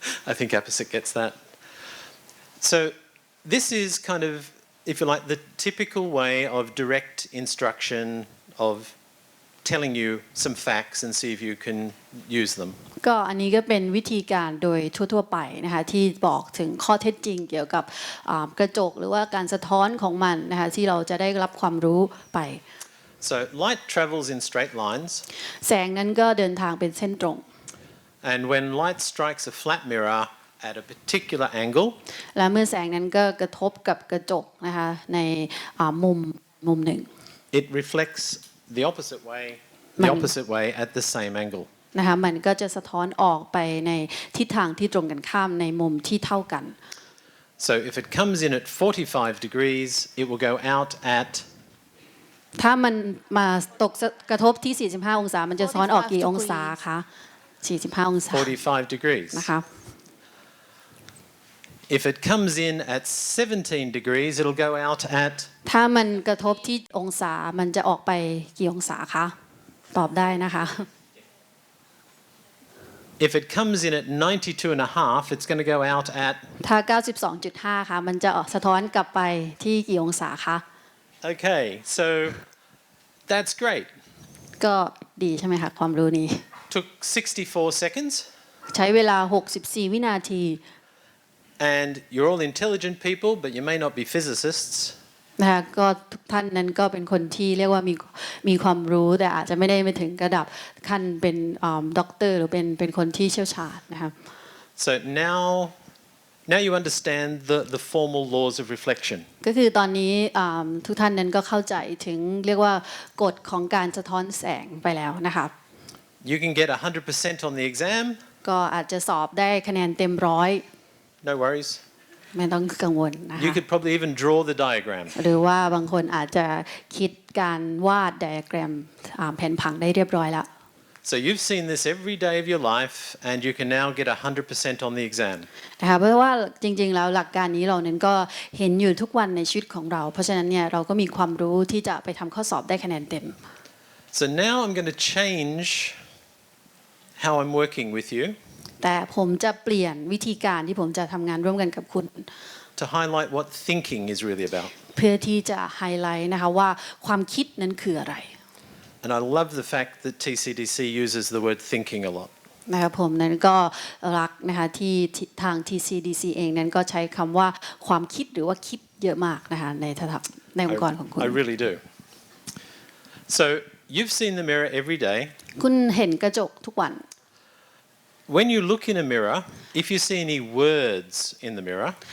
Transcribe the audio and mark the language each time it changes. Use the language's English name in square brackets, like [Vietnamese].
[English] I think Apposite gets that. So this is kind of, if you like, the typical way of direct instruction of telling you some facts and see if you can use them. [Thai] ก็อันนี้ก็เป็นวิธีการโดยทั่วๆไปนะคะที่บอกถึงข้อเท็จจริงเกี่ยวกับกระจกหรือว่าการสะท้อนของมันนะคะที่เราจะได้รับความรู้ไป [English] So light travels in straight lines. [Thai] แสงนั้นก็เดินทางเป็นเส้นตรง [English] And when light strikes a flat mirror at a particular angle, [Thai] และเมื่อแสงนั้นก็กระทบกับกระจกนะคะในมุมหนึ่ง [English] it reflects the opposite way at the same angle. [Thai] นะคะมันก็จะสะท้อนออกไปในทิศทางที่ตรงกันข้ามในมุมที่เท่ากัน [English] So if it comes in at 45 degrees, it will go out at [Thai] ถ้ามันมาตกกระทบที่ 45 องศามันจะสะท้อนออกกี่องศาคะ45 องศา [English] 45 degrees. [Thai] นะคะ [English] If it comes in at 17 degrees, it'll go out at [Thai] ถ้ามันกระทบที่องศามันจะออกไปกี่องศาคะตอบได้นะคะ [English] If it comes in at 92 and a half, it's going to go out at [Thai] ถ้า 92.5 ค่ะมันจะสะท้อนกลับไปที่กี่องศาคะ [English] Okay, so that's great. [Thai] ก็ดีใช่ไหมคะความรู้นี้ [English] Took 64 seconds, [Thai] ใช้เวลา 64 วินาที [English] and you're all intelligent people, but you may not be physicists. [Thai] นะคะก็ทุกท่านนั้นก็เป็นคนที่เรียกว่ามีความรู้แต่อาจจะไม่ได้ไปถึงระดับขั้นเป็นด็อกเตอร์หรือเป็นคนที่เชี่ยวชาญนะคะ [English] So now you understand the formal laws of reflection. [Thai] ก็คือตอนนี้ทุกท่านนั้นก็เข้าใจถึงเรียกว่ากฎของการสะท้อนแสงไปแล้วนะคะ [English] You can get 100% on the exam. [Thai] ก็อาจจะสอบได้คะแนนเต็มร้อย [English] No worries. [Thai] ไม่ต้องกังวลนะคะ [English] You could probably even draw the diagram. [Thai] หรือว่าบางคนอาจจะคิดการวาดไดอะแกรมแผนผังได้เรียบร้อยแล้ว [English] So you've seen this every day of your life, and you can now get 100% on the exam. [Thai] นะคะเพราะว่าจริงๆแล้วหลักการนี้เรานั้นก็เห็นอยู่ทุกวันในชีวิตของเราเพราะฉะนั้นเนี่ยเราก็มีความรู้ที่จะไปทำข้อสอบได้คะแนนเต็ม [English] So now I'm going to change how I'm working with you [Thai] แต่ผมจะเปลี่ยนวิธีการที่ผมจะทำงานร่วมกันกับคุณ [English] to highlight what thinking is really about. [Thai] เพื่อที่จะไฮไลท์นะคะว่าความคิดนั้นคืออะไร [English] And I love the fact that TCDC uses the word thinking a lot. [Thai] นะคะผมนั้นก็รักนะคะที่ทาง TCDC เองนั้นก็ใช้คำว่าความคิดหรือว่าคิดเยอะมากนะคะในองค์กรของคุณ [English] I really do. So you've seen the mirror every day. [Thai] คุณเห็นกระจกทุกวัน [English] When you look in a mirror, if you see any words in the mirror,